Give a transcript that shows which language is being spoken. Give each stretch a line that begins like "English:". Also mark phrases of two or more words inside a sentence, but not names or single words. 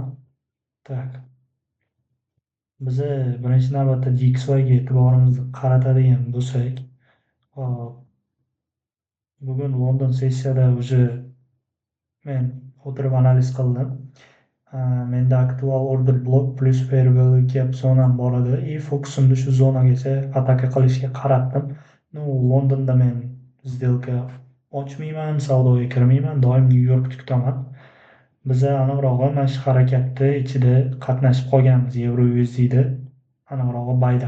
Russian: Так.
Uzbek: Biza birinchi navbatda DXYga e'tiborimizni qaratadigan bo'lsak, hop, bugun London sessiyada уже men o'tirib analiz qildim. Menda aktual
English: order block plus fair value gap
Uzbek: zonam bor edi. Fokusimni shu zonagacha ataka qilishga qaratdim. Londonda men сделка ochmayman, savdoga kirmayman, doim Nyu-Yorkni kutaman. Biza aniqrog'i mana shu harakatni ichida qatnashib qolganmiz Euro USDda, aniqrog'i bayda.